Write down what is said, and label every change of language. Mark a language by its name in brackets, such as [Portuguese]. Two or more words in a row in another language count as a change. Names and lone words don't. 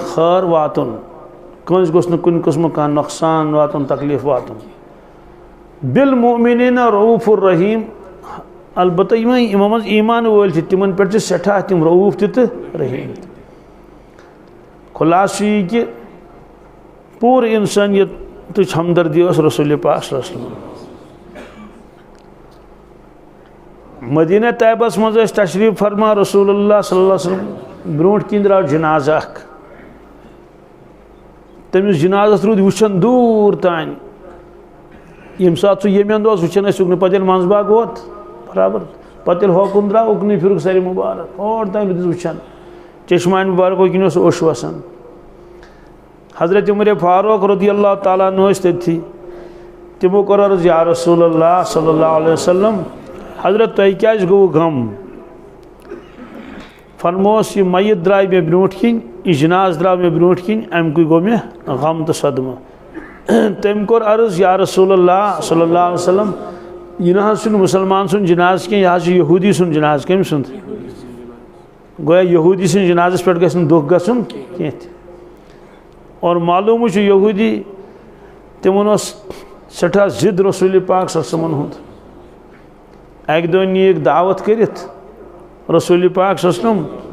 [Kashmiri] خٲر واتُن کٲنٛسہِ گوٚژھ نہٕ کُنہِ قٕسمُک کانٛہہ نۄقصان واتُن تکلیٖف واتُن [Arabic] بالمؤمنین رؤوف الرحیم [Kashmiri] البتہ یِمو منٛز ایمان وٲلۍ چھِ تِمن پٮ۪ٹھ چھِ سٮ۪ٹھاہ تِم رؤوف تہِ تہٕ رحیٖم تہِ خُلاصہٕ یہِ کہِ پوٗرٕ اِنسٲنیتٕچ ہمدردی ٲس رسول پاک [Arabic] صلی اللہ علیہ وسلم [Kashmiri] مدینہ طیبس منٛز ٲسۍ تشریٖف فرما [Arabic] رسول اللہ صلی اللہ علیہ وسلم [Kashmiri] برونٛٹھ کِنۍ درٛاو جنازٕ اکھ تٔمِس جنازس روٗدۍ وٕچھان دوٗر تانۍ ییٚمہِ ساتہٕ سُہ ییٚمہِ اندٕ اوس وٕچھان ٲسۍ اُکنٕے پتہٕ ییٚلہِ منٛزباگ ووت برابر پتہٕ ییٚلہِ ہوکُن درٛاو اُکنٕے پھِرُکھ سرِ مُبارک اور تانۍ روٗدِس وٕچھان چشمانہِ مُبارکو کِنۍ اوس اوٚش وسان حضرت عمر فاروق [Arabic] رضی اللہ تعالیٰ عنہ [Kashmiri] ٲسۍ تٔتھی تِمو کوٚر عرض [Arabic] یا رسول اللہ صلی اللہ علیہ وسلم [Kashmiri] حضرت تۄہہِ کیازِ گوٚوُ غم فرموس یہِ میت درٛاے مےٚ برونٛٹھ کِنۍ یہِ جناز درٛاو مےٚ برونٛٹھ کِنۍ اَمہِ کُے گوٚو مےٚ غم تہٕ صدمہٕ تٔمۍ کوٚر عرض [Arabic] یا رسول اللہ صلی اللہ علیہ وسلم [Kashmiri] یہِ نہ حظ چھُنہٕ مُسلمان سُنٛد جناز کینٛہہ یہِ حظ چھُ یہوٗدی سُنٛد جناز کٔمۍ سُنٛد گویا یہوٗدی سٕنٛدِ جنازس پٮ۪ٹھ گژھِ نہٕ دُکھ گژھُن کینٛہہ تہِ اور معلوٗمٕے چھُ یہوٗدی تِمن اوس سٮ۪ٹھاہ ضِد رسول پاک [Arabic] صلی اللہ علیہ وسلمن [Kashmiri] ہُنٛد اکہِ دۄہ نِیِکھ دعوت کٔرِتھ رسول پاک [Arabic] صلی اللہ علیہ وسلم